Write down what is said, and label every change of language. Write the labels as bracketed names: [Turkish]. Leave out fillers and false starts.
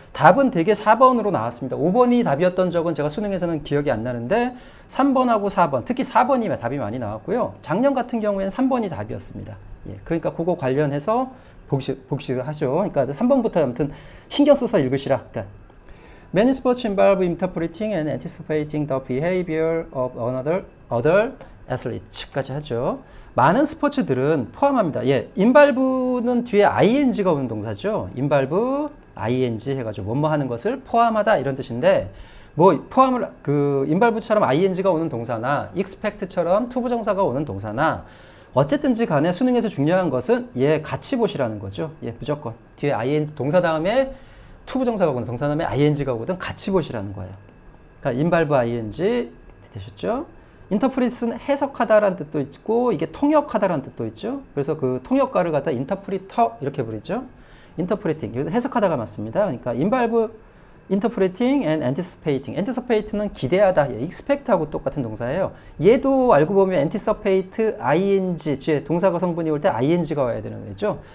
[Korean] 답은 대개 4번으로 나왔습니다. 5번이 답이었던 적은 제가 수능에서는 기억이 안 나는데 3번하고 4번, 특히 4번이 답이 많이 나왔고요. 작년 같은 경우에는 3번이 답이었습니다. 그러니까 그거 관련해서 복식을 하죠. 그러니까 3번부터 아무튼 신경 써서 읽으시라. 그러니까 [English] Many sports involve interpreting and anticipating the behavior of other athletes [Korean] 까지 하죠. 많은 스포츠들은 포함합니다. involve는 뒤에 ing가 오는 동사죠. involve, ing 해가지고 뭐뭐 하는 것을 포함하다 이런 뜻인데 포함을 involve처럼 ing가 오는 동사나 expect처럼 투부정사가 오는 동사나 어쨌든지 간에 수능에서 중요한 것은 같이 보시라는 거죠. 무조건 뒤에 ing 동사 다음에 투부정사가 오거든 동사 다음에 ing가 오거든 같이 보시라는 거예요. 그러니까 involve ing 되셨죠? 인터프리트는 해석하다라는 뜻도 있고 이게 통역하다라는 뜻도 있죠. 그래서 그 통역가를 갖다 인터프리터 이렇게 부르죠. 인터프리팅 여기서 해석하다가 맞습니다. 그러니까 [English] involve interpreting and anticipating. [Korean] anticipate는 기대하다. expect하고 똑같은 동사예요. 얘도 알고 보면 anticipate ing 뒤에 동사가 성분이 올 때 ing가 와야 되는 거죠.